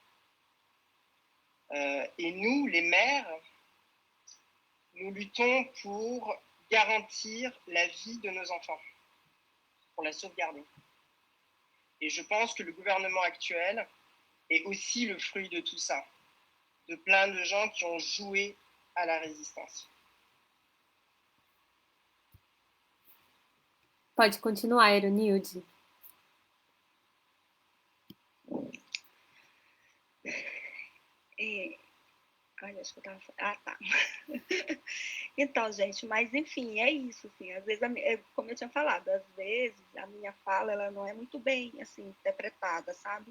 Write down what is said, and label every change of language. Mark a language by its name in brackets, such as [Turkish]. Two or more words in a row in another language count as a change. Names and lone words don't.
[French] Et nous, les mères, nous luttons pour garantir la vie de nos enfants, pour la sauvegarder. Et je pense que le gouvernement actuel est aussi le fruit de tout ça, de plein de gens qui ont joué à la résistance. [Portuguese] Pode continuar, Ironilde. Olha, acho que eu tava... Ah, tá. Então, gente, mas enfim, é isso, assim, às vezes, como eu tinha falado, às vezes a minha fala, ela não é muito bem, assim, interpretada, sabe?